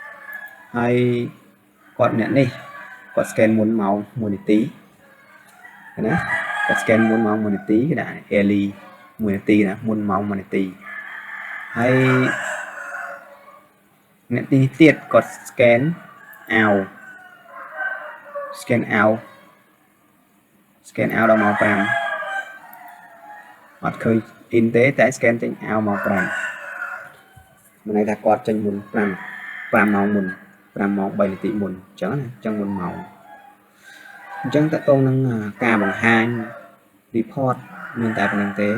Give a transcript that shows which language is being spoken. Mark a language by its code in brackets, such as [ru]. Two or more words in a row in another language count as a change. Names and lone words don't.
[km] ហើយគាត់អ្នកនេះគាត់ scan មុនម៉ោង 1 នាទីណាគាត់ scan មុនម៉ោង1នាទីគេដាក់ early 1នាទីណាមុនម៉ោង1នាទីហើយអ្នកទីទៀតគាត់ [en] scan out scan out [km] ដល់ម៉ោង5អត់ឃើញ in ទេតែ scan ចេញ out ម៉ោង5មានន័យថាគាត់ចេញមុន5ម៉ោងមុន5ម៉ោង3នាទីមុនអញ្ចឹង ណាអញ្ចឹងមុនម៉ោងអញ្ចឹងតើតោងនឹងការបង្ហាញ report មានតែប៉ុណ្្នឹងទេ